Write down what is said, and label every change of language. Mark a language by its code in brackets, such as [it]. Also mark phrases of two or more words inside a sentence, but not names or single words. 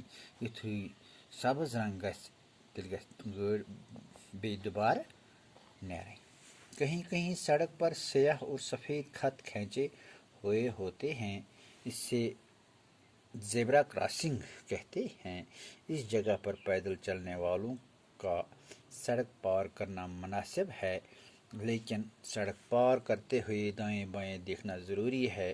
[ks] युथुई सब्ज रंग गस तेल गस गाड़ बे दोबारा नेरें। [ur] کہیں کہیں سڑک پر سیاہ اور سفید خط کھینچے ہوئے ہوتے ہیں، اس سے [en] zebra crossing [ur] کہتے ہیں. اس جگہ پر پیدل چلنے والوں کا سڑک پار کرنا مناسب ہے، لیکن سڑک پار کرتے ہوئے دائیں بائیں دیکھنا ضروری ہے.